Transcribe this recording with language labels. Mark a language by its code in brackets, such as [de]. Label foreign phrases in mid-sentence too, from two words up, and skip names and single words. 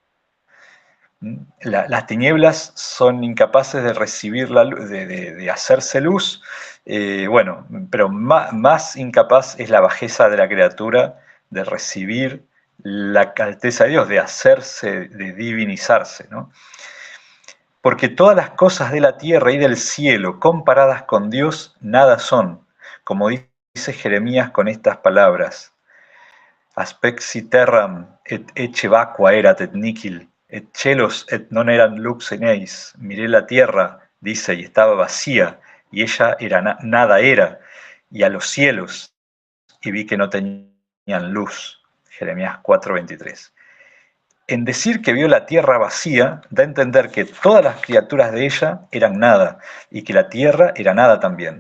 [es] Las tinieblas son incapaces de recibir la luz, de hacerse luz, bueno, pero más incapaz es la bajeza de la criatura de recibir la alteza de Dios, de hacerse, de divinizarse, ¿no? Porque todas las cosas de la tierra y del cielo, comparadas con Dios, nada son, como dice Jeremías con estas palabras: [la] Aspexi terram et ecce vacua erat et nihil, et celos et non eran lux en eis. [es] Miré la tierra, dice, y estaba vacía, y ella nada era, y a los cielos, y vi que no tenían luz. Jeremías 4:23. En decir que vio la tierra vacía, da a entender que todas las criaturas de ella eran nada, y que la tierra era nada también.